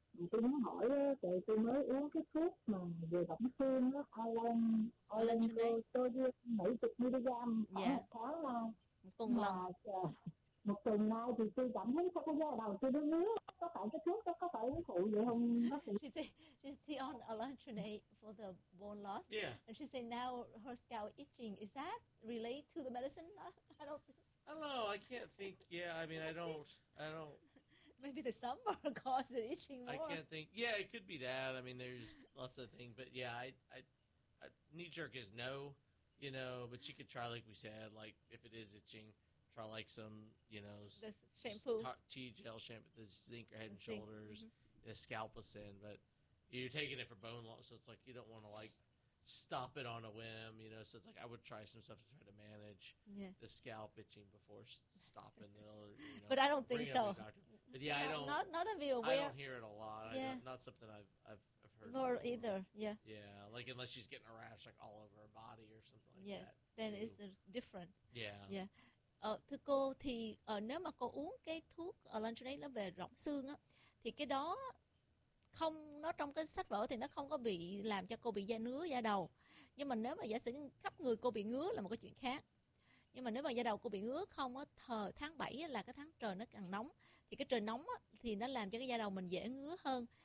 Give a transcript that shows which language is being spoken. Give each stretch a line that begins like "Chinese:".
Vietnamese: Tôi muốn hỏi, tôi mới uống cái thuốc mà về bẩm sinh Olanzapine 70mg khoảng một tuần nay thì tôi cảm thấy sao cái da đầu tôi nó ngứa. Có phải cái thuốc đó có phải uống phụ vậy không bác sĩ?
English: She on Olanzapine for the bone loss. Yeah. And she said now her scalp itching. Is that relate to the medicine? I don't know. I can't think. Yeah, I mean, I don't. Maybe the summer caused it itching more. I can't think. Yeah, it could be that. I mean, there's lots of things. But yeah, I knee jerk is no. you know, but she could try, like we said, like if it is itching, try like some, you know, the shampoo, the zinc or Head and Shoulders, mm-hmm. the Scalpacin, but you're taking it for bone loss, so it's like you don't want to like stop it on a whim, you know, so it's like I would try some stuff to try to manage the scalp itching before stopping it. You know, but I don't think so. But yeah, I don't hear it a lot. Yeah. Not something I've heard. Nor either, yeah. Yeah, like unless she's getting a rash like all over her body or something like that. Then it's different. Yeah. Yeah.
Vietnamese: Thưa cô, thì nếu mà cô uống cái thuốc Lantronate nó về rộng xương á, thì cái đó không, nó trong cái sách vở thì nó không có bị làm cho cô bị da nứa da đầu. Nhưng mà nếu mà giả sử khắp người cô bị ngứa là một cái chuyện khác. Nhưng mà nếu mà da đầu cô bị ngứa không á, tháng 7 là cái tháng trời nó càng nóng, thì cái trời nóng á, thì nó làm cho cái da đầu mình dễ ngứa hơn.